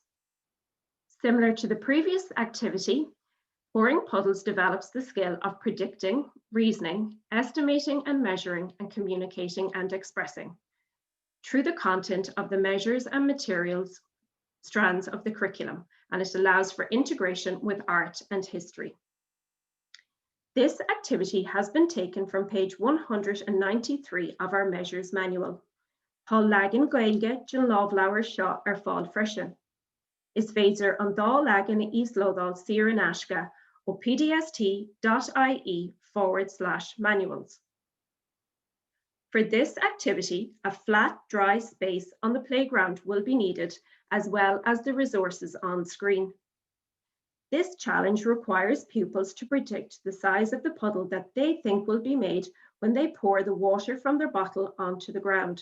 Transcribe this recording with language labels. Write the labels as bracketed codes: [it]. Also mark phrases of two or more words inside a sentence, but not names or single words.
[en] Similar to the previous activity, pouring puddles develops the skill of predicting, reasoning, estimating and measuring, and communicating and expressing through the content of the measures and materials strands of the curriculum, and it allows for integration with art and history. This activity has been taken from page 193 of our measures manual. [ga] Tá leagan gaeilge de lábhlabhar seo ar fáil freisin. Is féidir an dá leagan íslódáil siar in aisce ó pdst.ie/manuals. [en] For this activity, a flat, dry space on the playground will be needed, as well as the resources on screen. This challenge requires pupils to predict the size of the puddle that they think will be made when they pour the water from their bottle onto the ground.